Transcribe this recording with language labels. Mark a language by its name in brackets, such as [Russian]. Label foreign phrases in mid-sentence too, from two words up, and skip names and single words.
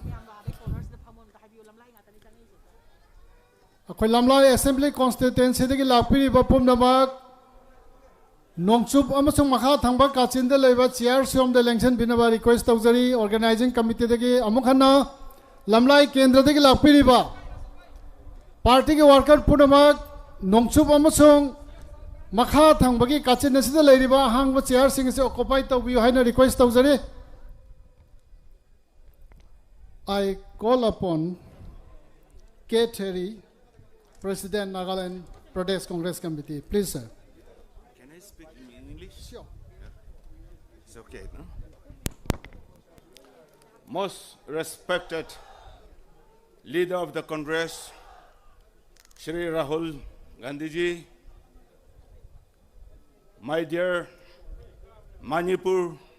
[Manipuri] Akwai Lamlai Assembly Constituency dagi lakpiri bapum namak Nongchup amasung makha thangba kachinda leba chair siom de election binaba request tawjari [English] organizing committee [Manipuri] dagi amukhana lamlai kendra dagi lakpiri ba party ke worker punamak nongchup amasung makha thangba ki kachinda sida leiriba hangba chair sing se occupy tawbi haina request tawjari [English] I call upon K. Terry, President Nagaland Pradesh Congress Committee. Please, sir. Can I speak in English? Sure. It's okay, no? Most respected leader of the Congress, Shri Rahul Gandhi ji, my dear Manipur